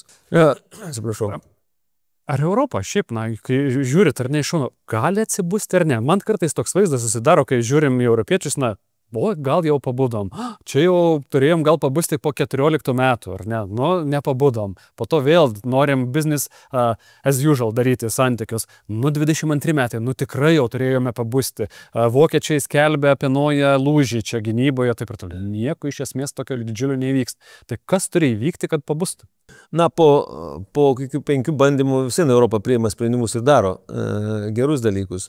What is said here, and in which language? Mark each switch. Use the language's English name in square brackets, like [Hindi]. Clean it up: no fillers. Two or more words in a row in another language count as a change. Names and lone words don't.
[Lithuanian] Atsiprašau. Ar Europa šiaip, kai žiūrit ar ne iš šono, gali atsibusti ar ne? Man kartais toks vaizdas susidaro, kai žiūrim į europiečius, gal jau pabudom. Čia jau turėjom gal pabusti po 14 metų, ar ne? Nepabudom. Po to vėl norim [English] business as usual [Lithuanian] daryti santykius. 22 metai, tikrai jau turėjome pabusti. Vokiečiai skelbia apie naują lūžį čia gynyboje, taip ir toliau. Nieko iš esmės tokio didžiulio neįvyks. Tai kas turi įvykti, kad pabustų? Po 5 bandymų visai Europa priima sprendimus ir daro gerus dalykus.